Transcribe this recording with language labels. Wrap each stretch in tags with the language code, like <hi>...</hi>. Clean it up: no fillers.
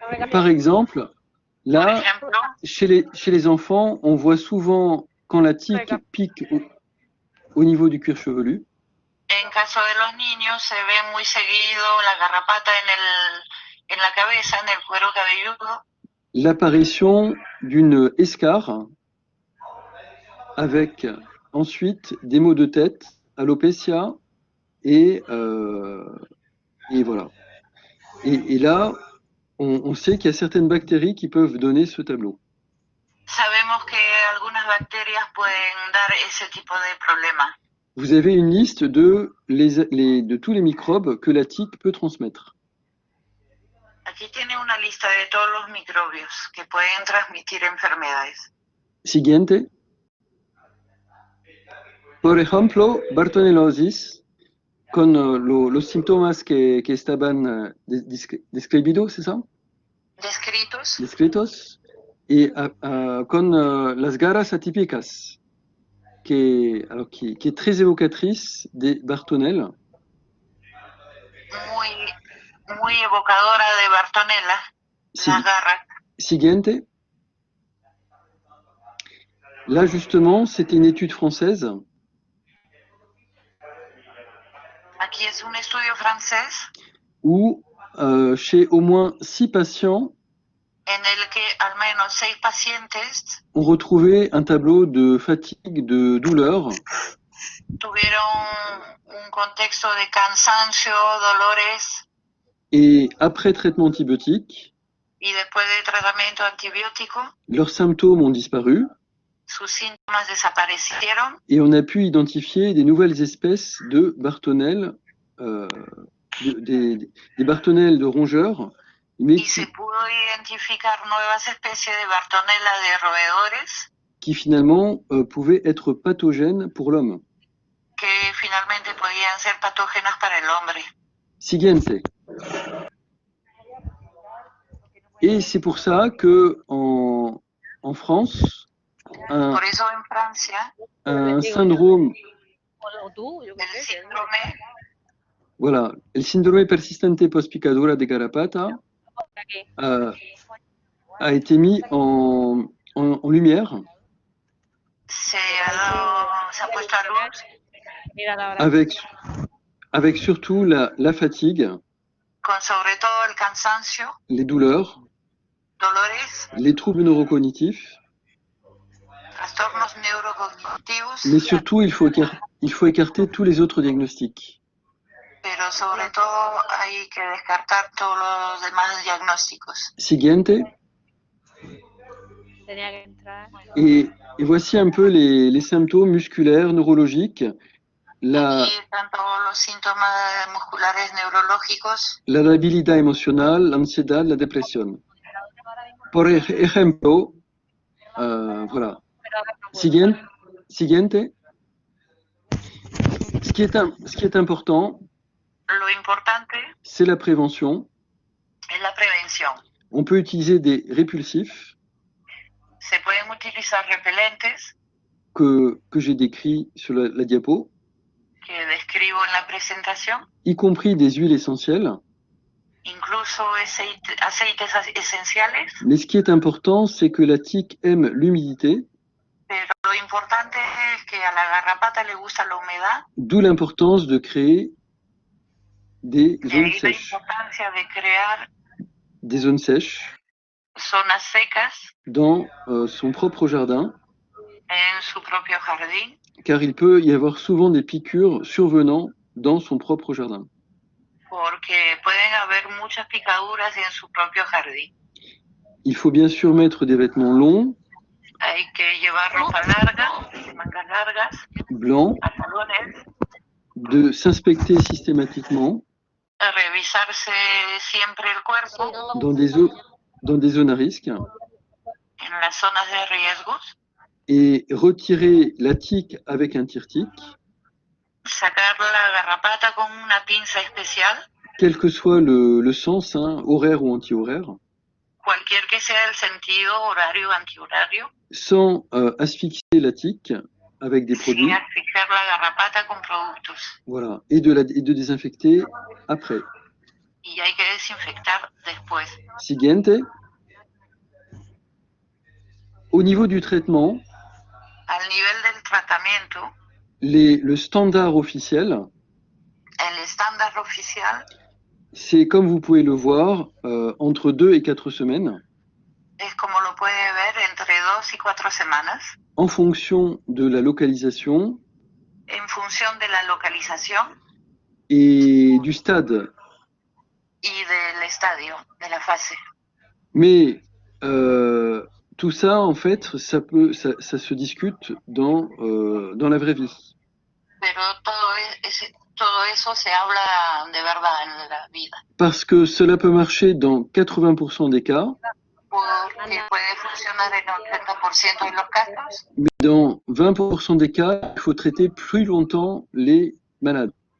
<fr>Par exemple, là, chez les enfants, on voit souvent quand la tique pique au niveau du cuir chevelu.</fr> <es>En caso de los niños se ve muy seguido la garrapata en la cabeza, en el cuero cabelludo.</es> <fr>L'apparition d'une escarre avec ensuite des maux de tête, alopécia et voilà. Et là, on sait qu'il y a certaines bactéries qui peuvent donner ce tableau.</fr> <es>Sabemos que algunas bacterias pueden dar ese tipo de problema.</es> <fr>Vous avez une liste de tous les microbes que la tique peut transmettre.</fr> <es>Aquí tiene una lista de todos los microbios que pueden transmitir enfermedades. Siguiente. Por ejemplo, Bartonellosis, con los síntomas que estaban descritos, ¿es eso? Descritos. Y con las garras atípicas,</es> <fr>qui est très évocatrice des Bartonella.</fr> <es>Muy evocadora de Bartonella, las garras. Siguiente.</es> <fr>Là, justement, c'était une étude française.</fr> <es>Aquí es un estudio francés.</es> <fr>Où, chez au moins 6 patients,</fr> <es>en el que al menos 6 pacientes</es> <fr>ont retrouvé un tableau de fatigue, de douleur.</fr> <es>tuvieron un contexto de cansancio, dolores,</es> <fr>et après traitement antibiotique,</fr> <es>y después de tratamiento antibiótico,</es> <fr>leurs symptômes ont disparu</fr> <es>sus síntomas desaparecieron</es> <fr>et on a pu identifier des nouvelles espèces de Bartonella, des Bartonella de rongeurs, mais</fr> <es>y se pudo identificar nuevas especies de Bartonella de roedores</es> <fr>qui finalement pouvaient être pathogènes pour l'homme.</fr> <es>que finalmente podían ser patógenas para el hombre. Siguiente.</es> <fr>Et c'est pour ça que en France,</fr> <es>Por eso en Francia,</es> <fr>un syndrome,</fr> <es>O tú, yo qué el sé. síndrome voilà, el síndrome persistente post-picadura de garrapata Aquí.</es> <fr>a été mis en lumière</fr> <es>se ha puesto a luz Mira la hora.</es> <fr>avec surtout la fatigue,</fr> <es>con sobre todo el cansancio,</es> <fr>les douleurs,</fr> <es>dolores,</es> <fr>les troubles neurocognitifs,</fr> <es>trastornos neurocognitivos,</es> <fr>mais surtout il faut écarter tous les autres diagnostics.</fr> <es>pero sobre todo hay que descartar todos los demás diagnósticos. Siguiente. Tenía que entrar.</es> <fr>Et voici un peu les symptômes musculaires, neurologiques, la</fr> <es>Aquí están todos los síntomas musculares neurológicos, debilidad emocional, la ansiedad, la depresión. Por ejemplo, voilà. Siguiente.</es> <fr>Ce qui est important,</fr> <es>lo importante</es> <fr>c'est la prévention.</fr> <es>es la prevención.</es> <fr>On peut utiliser des répulsifs</fr> <es>Se pueden utilizar repelentes</es> <fr>que j'ai décrits sur la diapo,</fr> <es>que describo en la presentación,</es> <fr>y compris des huiles essentielles.</fr> <es>incluso aceites esenciales,</es> <fr>Mais ce qui est important, c'est que la tique aime l'humidité,</fr> <es>pero lo importante es que a la garrapata le gusta la humedad,</es> <fr>d'où l'importance de créer des</fr> <es>de</es> <fr>zones</fr> <es>ahí la</es> <fr>sèches.</fr> <es>importancia de crear</es> <fr>Des zones sèches</fr> <es>zonas secas</es> <fr>dans son propre jardin,</fr> <es>en su propio jardín,</es> <fr>car il peut y avoir souvent des piqûres survenant dans son propre jardin.</fr> <es>porque pueden haber muchas picaduras en su propio jardín.</es> <fr>Il faut bien sûr mettre des vêtements longs,</fr> <es>Hay que llevar ropa larga, mangas largas,</es> <fr>blancs,</fr> <es>pantalones,</es> <fr>de s'inspecter systématiquement</fr> <es>revisarse siempre el cuerpo</es> <fr>dans des zones à risque</fr> <es>en las zonas de riesgos,</es> <fr>et retirer la tique avec un tire-tique,</fr> <es>sacar la garrapata con una pinza especial,</es> <fr>quel que soit le sens, hein, horaire ou anti-horaire,</fr> <es>cualquier que sea el sentido, horario o antihorario,</es> <fr>sans asphyxier la tique avec des</fr> <es>sin</es> <fr>produits,</fr> <es>asfixiar la garrapata con productos.</es> <fr>voilà, et de désinfecter après.</fr> <es>Y hay que desinfectar después. Siguiente.</es> <fr>Au niveau du traitement,</fr> <es>Al nivel del tratamiento,</es> <fr>le standard officiel,</fr> <es>el estándar oficial</es> <fr>c'est comme vous pouvez le voir, entre 2 et 4 semaines,</fr> <es>es, como lo puede ver, entre 2 y 4 semanas,</es> <fr>en fonction de la localisation</fr> <es>en función de la localización</es> <fr>et du stade.</fr> <es>y del estadio, de la fase.</es> <fr>Mais tout ça, en fait, ça se discute dans la vraie vie.</fr> <es>Pero todo eso se habla de verdad en la vida.</es> <fr>Parce que cela peut marcher dans 80% des cas,</fr> <es>Porque puede funcionar en 80% de los casos,</es> <fr>mais dans 20% des cas, il faut traiter plus longtemps les malades.</fr>